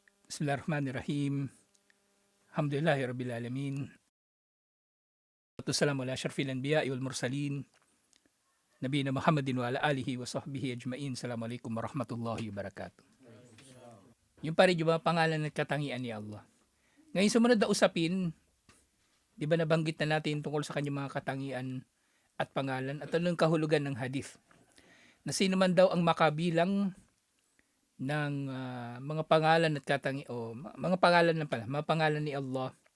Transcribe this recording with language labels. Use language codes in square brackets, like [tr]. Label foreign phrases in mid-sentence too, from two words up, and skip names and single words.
[ar] بسم الله الرحمن الرحيم الحمد لله رب العالمين. والسلام على أشرف الأنبياء والمرسلين. نبينا محمد وعلى آله وصحبه أجمعين. السلام عليكم ورحمة الله وبركاته. [tl] Yung pare yung mga pangalan at katangian ni Allah. Ngayon sumunod na usapin, di ba nabanggit na natin tungkol sa kanyang mga katangian at pangalan at anong kahulugan ng hadith. Na sino man daw ang makabilang ng mga pangalan at mga pangalan lang pala, mga pangalan ni Allah.